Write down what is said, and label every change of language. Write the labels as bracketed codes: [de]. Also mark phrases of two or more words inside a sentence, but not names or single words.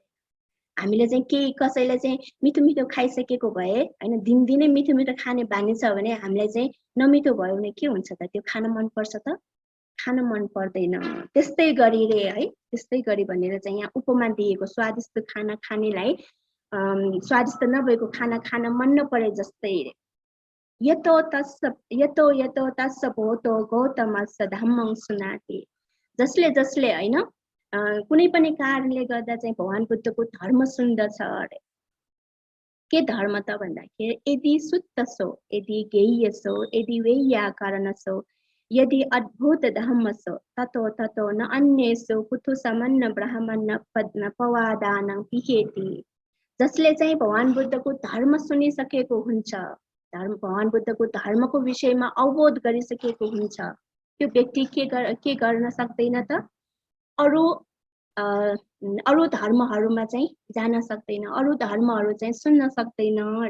[ne] हामीले चाहिँ केही कसैले चाहिँ मिठो मिठो खाइसकेको भए होइन दिनदिनै मिठो मिठो खाने बानी छ भने हामीलाई चाहिँ नमिठो भयो भने के हुन्छ त? त्यो खान मनपर्छ त? खान मन पर्दैन। त्यस्तै गरी रे है, त्यस्तै गरी भनेर चाहिँ यहाँ उपमा दिएको स्वादिष्ट खाना खानेलाई स्वादिष्ट नभएको खाना खान मन नपरे जस्तै रे। [pi] यतो तस्य भोतो गौतमस्य धम्मं सुनाति। [ne] जसले होइन कुनै पनि कारणले गर्दा चाहिँ भगवान बुद्धको धर्म सुन्दछ अरे। के धर्म त भन्दाखेरि [pi] यदि सुत्तसो, यदि गेयसो, यदि वैयाकरणसो, यदि अद्भुत धम्मसो ततो न अन्येषु कुतुसमन्न ब्राह्मण पद्म पवादानं पिहेति। [ne] जसले चाहिँ भगवान बुद्धको धर्म सुनिसकेको हुन्छ, भगवान बुद्धको धर्मको विषयमा अवबोध गरिसकेको हुन्छ, त्यो व्यक्ति के गर्न सक्दैन त? अरू धर्महरूमा चाहिँ जान सक्दैन, अरू धर्महरू चाहिँ सुन्न सक्दैन अरे।